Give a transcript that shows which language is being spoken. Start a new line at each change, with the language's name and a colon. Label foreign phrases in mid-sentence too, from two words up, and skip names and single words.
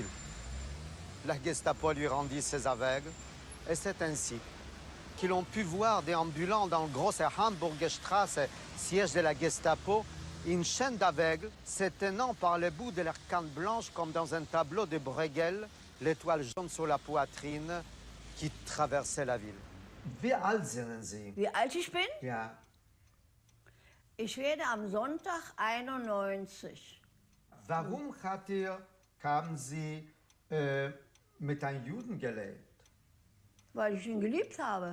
French: La Gestapo lui rendit ses aveugles, et c'est ainsi qu'ils ont pu voir déambulant dans le Grosse Hamburger Straße, siège de la Gestapo, une chaîne d'aveugles se tenant par le bout de leur canne blanche comme dans un tableau de Bruegel, l'étoile jaune sur la poitrine qui traversait la ville.
German: Wie alt sind Sie? Wie alt ich bin? Ja. Ich werde am Sonntag 91. Warum haben Sie mit einem Juden gelebt? Weil ich ihn geliebt habe.